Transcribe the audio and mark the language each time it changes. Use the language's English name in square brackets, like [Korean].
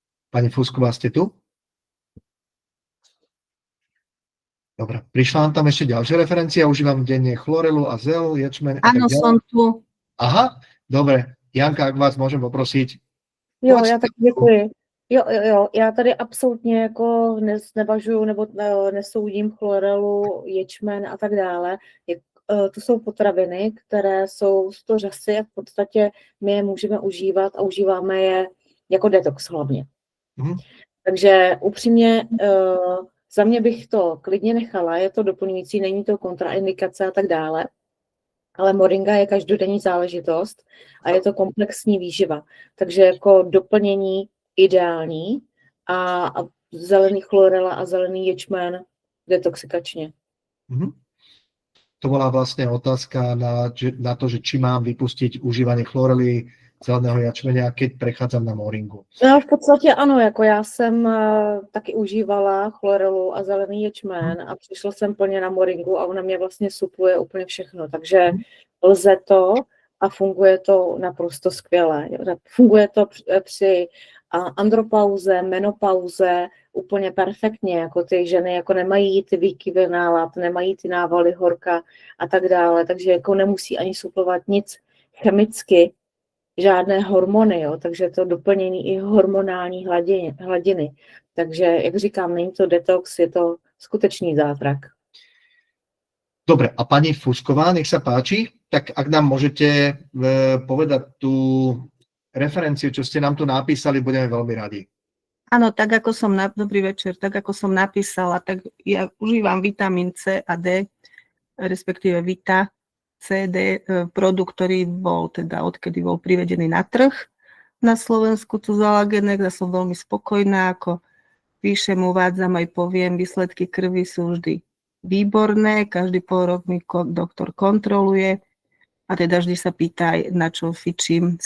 [Slovak] Pani Fúsková, ste tu? Dobre, prišla nám tam ešte ďalšia referencia. Užívam denne chlorelu a zel, ječmen a tak Áno, ďalej. som tu. Aha, dobre. Janka, ak vás môžem poprosiť. [Czech] Jo, Pojď. já tak děkuji. Jo, já tady absolutně jako nevažuju nebo nesoudím chlorelu, ječmen a tak dále. To jsou potraviny, které jsou z toho řasy a v podstatě my je můžeme užívat a užíváme je jako detox hlavně. Takže upřímně za mě bych to klidně nechala, je to doplňující, není to kontraindikace a tak dále. Ale moringa je každodenní záležitost a je to komplexní výživa. Takže jako doplnění ideální a zelený chlorela a zelený ječmen detoxikačne. [Slovak] To bola vlastne otázka na to, že či mám vypustiť užívanie chlorely, zeleného jačmenia, keď prechádzam na moringu. [Czech] No, v podstatě ano, jako já jsem taky užívala chlorelu a zelený ječmen a přišla jsem plně na moringu a ona mě vlastně supluje úplně všechno, takže lze to a funguje to naprosto skvěle. Funguje to při andropauze, menopauze úplně perfektně, jako ty ženy jako nemají ty výkyvy nálad, nemají ty návaly horka a tak dále, takže jako nemusí ani suplovat nic chemicky, žádné hormony, jo? Takže to doplnění i hormonální hladiny. Takže, jak říkám, není to detox, je to skutečný zázrak. [Slovak] Dobre, a pani Fúsková, nech sa páči, tak ak nám môžete povedať tú referenciu, čo ste nám tu napísali, budeme veľmi radi. Áno, tak ako som, dobrý večer, tak ako som napísala, tak ja užívam vitamín C a D, respektíve Vita, CD, produkt, ktorý bol teda, odkedy bol privedený na trh na Slovensku, tu z Alagenex, a som veľmi spokojná, ako píšem, uvádzam aj poviem, výsledky krvi sú vždy výborné, každý pol rok mi doktor kontroluje a teda vždy sa pýta aj, na čo fičím.